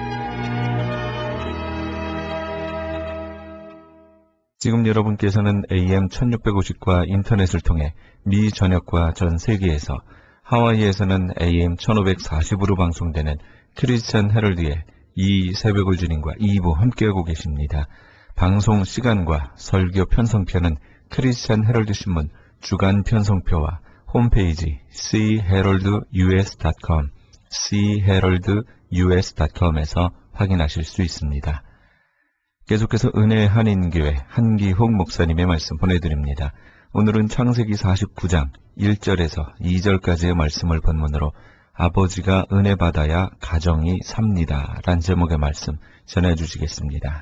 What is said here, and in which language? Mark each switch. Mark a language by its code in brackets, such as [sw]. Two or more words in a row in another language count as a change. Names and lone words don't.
[ko] 지금 여러분께서는 AM 1650과 인터넷을 통해 미 전역과 전 세계에서 하와이에서는 AM 1540으로 방송되는 크리스천 헤럴드의 이 새벽을 주님과 2부 함께하고 계십니다. 방송 시간과 설교 편성표는 크리스천 헤럴드 신문 주간 편성표와 홈페이지 cheraldus.com cheraldus.com에서 확인하실 수 있습니다. 계속해서 은혜의 한인교회 한기홍 목사님의 말씀 보내드립니다. 오늘은 창세기 49장 1절에서 2절까지의 말씀을 본문으로 아버지가 은혜 받아야 가정이 삽니다 란 제목의 말씀 전해주시겠습니다.